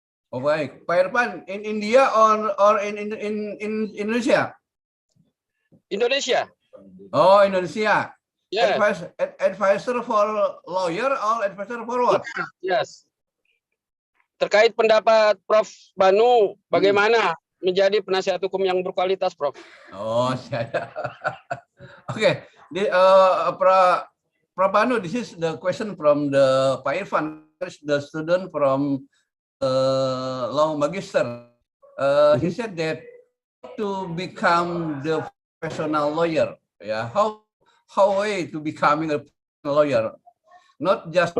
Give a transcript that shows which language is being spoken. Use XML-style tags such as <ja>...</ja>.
<en>Oh baik, Pak Irfan, in India or in Indonesia? Indonesia. Oh, Indonesia. Yes. Advisor for lawyer or advisor for what?</en> <id>Yes. Terkait pendapat Prof. Banu, bagaimana menjadi penasihat hukum yang berkualitas, Prof? Oh, saya. Oke, Prof.</id> <en>Banu, this is the question from the Pak Irfan, the student from law magister. He said that to become the professional lawyer, yeah, how way to becoming a lawyer, not just</en>